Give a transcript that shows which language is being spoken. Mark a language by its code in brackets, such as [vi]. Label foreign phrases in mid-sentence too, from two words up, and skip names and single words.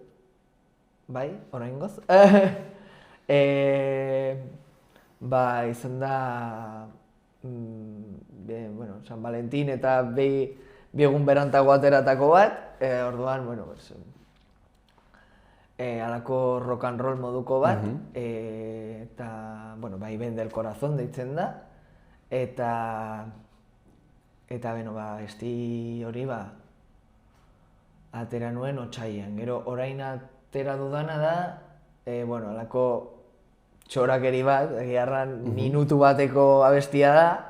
[eu] Bai, oraingoz. Izan da, San Valentin eta bi egun berantago ateratako bat, orduan, halako [en] rock and roll [eu] moduko bat, eta, bai, Ben del Corazón deitzen da, eta, esti hori, atera nuen otsailean. Gero, orain atera dudana da, halako txorakeri bat, egiarran minutu bateko abestia da,